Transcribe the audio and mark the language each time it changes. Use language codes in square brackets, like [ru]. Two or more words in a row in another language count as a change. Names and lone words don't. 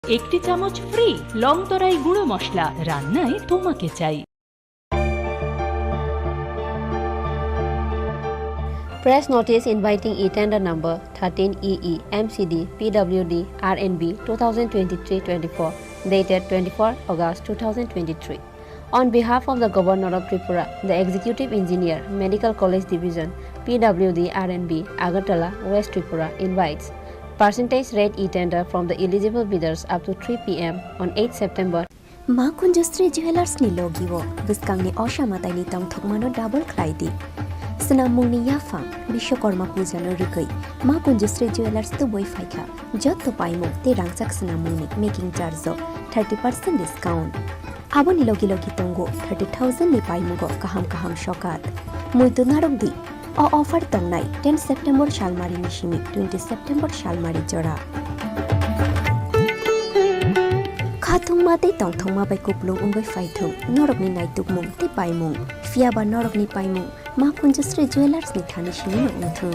[bn] একটি চামচ ফ্রি লং তরাই গুঁড়ো মশলা রান্নায় তোমাকে চাই। [en] Press notice inviting e-tender number 13EE MCD PWD RNB 2023-24 dated 24 August 2023. On behalf of the Governor of Tripura, the Executive Engineer, Medical College Division, PWD RNB, Agartala, West Tripura invites percentage rate e-tender from the eligible bidders up to 3 p.m. on 8 September. [trp] Ma Kunjustri Jewelers ni logiwo Biskangni Oshamatai ni tangthokmano double klaidi. Snamungni yafang Bishwakarma puja no rikai Ma Kunjustri Jewelers to boy faika jotto paimo te rangchak snamungni [en] making charge 30% discount. [trp] Abo ni logi tongo 30,000 ni paimugo kaham shokat. Muito narogdi o offer tongnai 10 September Shalmari Mishimi 20 September Shalmari Jora. Khatung ma te tongthong ma bai kuplung ungbai faithung norok ni naitukmung te paimung fiaba norok ni paimung Ma Kunjustri Jewelers ni thani shini no uthung.